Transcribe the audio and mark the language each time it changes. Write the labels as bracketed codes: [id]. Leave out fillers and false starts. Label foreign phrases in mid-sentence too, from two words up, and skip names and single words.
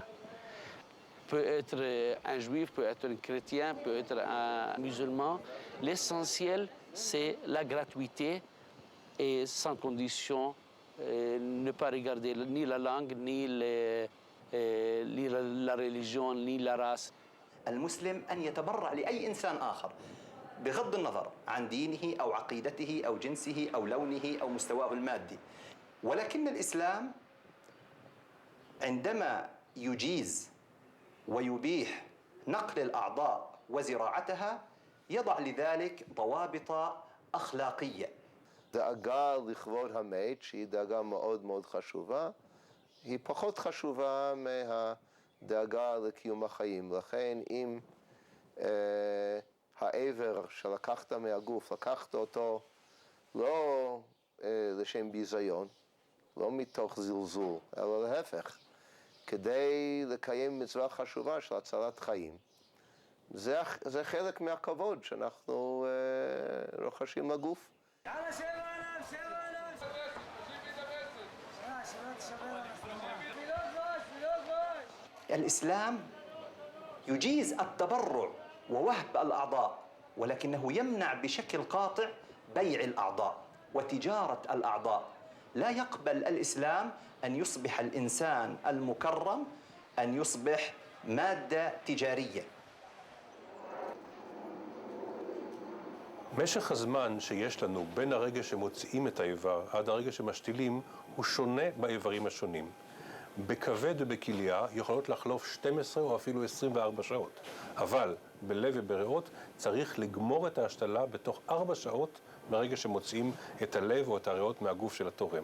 [fr] Peut être un juif, peut être un chrétien, peut être un musulman. L'essentiel, c'est la gratuité et sans condition, ne pas regarder ni la langue, ni la religion, ni la race. [ar] المسلم أن يتبرع لأي إنسان آخر بغض النظر عن دينه أو عقيدته أو جنسه أو لونه أو مستواه المادي. ولكن الإسلام عندما يجيز ويبيح نقل الأعضاء وزراعتها يضع لذلك ضوابط أخلاقية. [he] דאגה לכבוד המת, שהיא דאגה מאוד מאוד חשובה, היא פחות חשובה מהדאגה לקיום החיים. לכן אם העבר שלקחת מהגוף, לקחת אותו לא לשם ביזיון, לא מתוך זלזול, אלא להפך, כדי לקיים מצווה חשובה של הצלת חיים. זה חלק מהכבוד שאנחנו רוחשים לגוף. [ar] الإسلام يجيز التبرع ووهب الأعضاء، ولكنه يمنع بشكل قاطع بيع الأعضاء وتجارة الأعضاء. لا يقبل الإسلام أن يصبح الإنسان المكرم أن يصبح مادة تجارية. [he] משך הזמן שיש לנו בין הרגע שמוציאים את האיבר עד הרגע שמשתילים הוא שונה באיברים השונים. בכבד ובכליה יכולות לחלוף 12 או אפילו 24 שעות, אבל בלב ובריאות צריך לגמור את ההשתלה בתוך 4 שעות ברגע שמוצאים את הלב או את הריאות מהגוף של התורם.